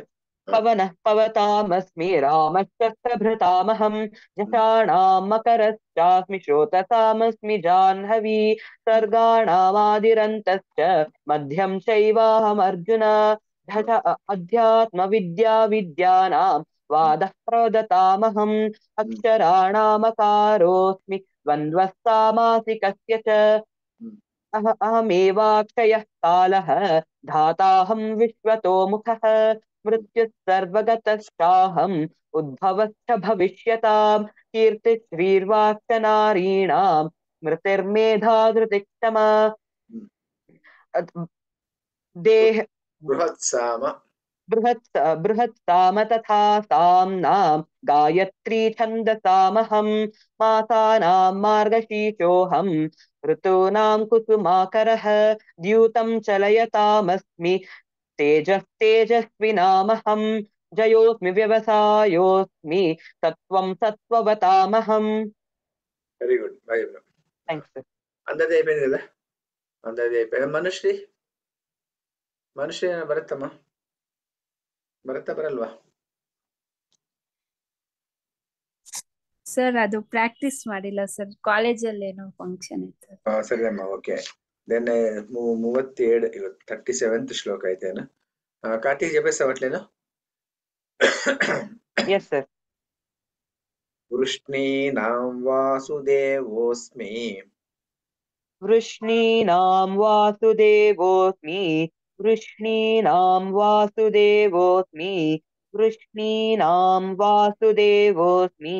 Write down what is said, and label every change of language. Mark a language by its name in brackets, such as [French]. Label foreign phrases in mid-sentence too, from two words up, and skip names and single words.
[Sanskrit] పవనః పవతామస్మి రామశ్చక్రభృతామహం యశానాం మకరశ్చాస్మి శ్రోతసామస్మి జాహ్నవీ సర్గాణామాదిరంతశ్చ మధ్యం చైవాహమర్జున అధ్యాత్మ విద్యానాం వాదః ప్రవదతామహం అక్షరాణామకారోస్మి ద్వంద్వస్సామాసికస్య చ అహమేవాక్షయః కాలః ధాతాహం విశ్వతో ముఖః మృత్యుః సర్వగతశ్చాహం ఉద్భవశ్చ భవిష్యతాం కీర్తిశ్రీర్వాక్చ నారీణాం स्मृतिर्मेधा धृतिक्षमा देह बृहत्साम बृहत्साम तथा साम्नां गायत्री छन्दसामहं मासानां मार्गशीर्षोऽहं ऋतूनां कुसुमाकरः द्यूतं चलयतामस्मि तेजस्विनामहं जयोऽस्मि व्यवसायोऽस्मि सत्त्वं सत्त्ववतामहम् [English] very good boy bro. థ్యాంక్స్ [Telugu] అందరిది అయిపోయింది కదా, అందరిది అయిపోయింది. [Kannada] ಮನುಷ್ಯ ಬರುತ್ತಮ್ಮ, ಬರಲ್ವಾ? ಸರ್ ಅದು ಪ್ರಾಕ್ಟೀಸ್ ಮಾಡಿಲ್ಲ ಸರ್, ಕಾಲೇಜಲ್ಲಿ ಏನೋ ಫಂಕ್ಷನ್ ಇತ್ತು. ಸರಿ ಅಮ್ಮ, ಓಕೆ. దెన్ 37 ಇವತ್ತು 37th [Telugu] శ్లోక అయితేనా? కార్తీక్ చెప్పేస్తావట్లేను? [English] yes sir. [Sanskrit] వృష్ణీనాం వాసుదేవోస్మి వృష్ణీనాం వాసుదేవోస్మి వృష్ణీనాం వాసుదేవోస్మి వృష్ణీనాం వాసుదేవోస్మి